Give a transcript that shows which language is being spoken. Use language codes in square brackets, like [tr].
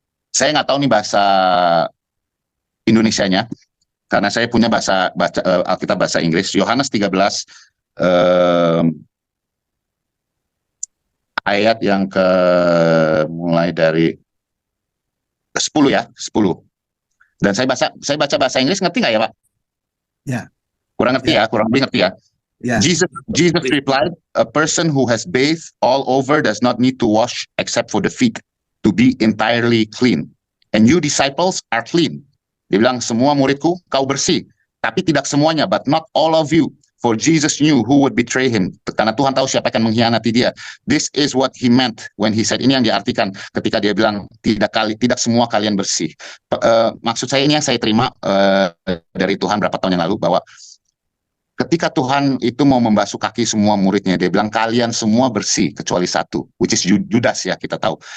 [id] Saya nggak tahu nih bahasa Indonesianya, karena saya punya Alkitab bahasa Inggris. Yohanes 13 ayat yang mulai dari 10 ya, 10. Dan saya baca bahasa Inggris, ngerti nggak ya Pak? Ya. Kurang ngerti ya, kurang lebih ngerti ya. Ya. [en] Jesus replied, a person who has bathed all over does not need to wash except for the feet to be entirely clean. And you disciples are clean. [id] Dia bilang, semua muridku kau bersih, tapi tidak semuanya, [en] but not all of you. For Jesus knew who would betray him. [id] Karena Tuhan tahu siapa yang akan mengkhianati dia. [en] This is what he meant when he said, [id] ini yang diartikan ketika dia bilang tidak semua kalian bersih. Maksud saya, ini yang saya terima dari Tuhan berapa tahun yang lalu, bahwa ketika Tuhan itu mau membasuh kaki semua muridnya, dia bilang kalian semua bersih kecuali satu, [en] which is Judas [id] ya, kita tahu.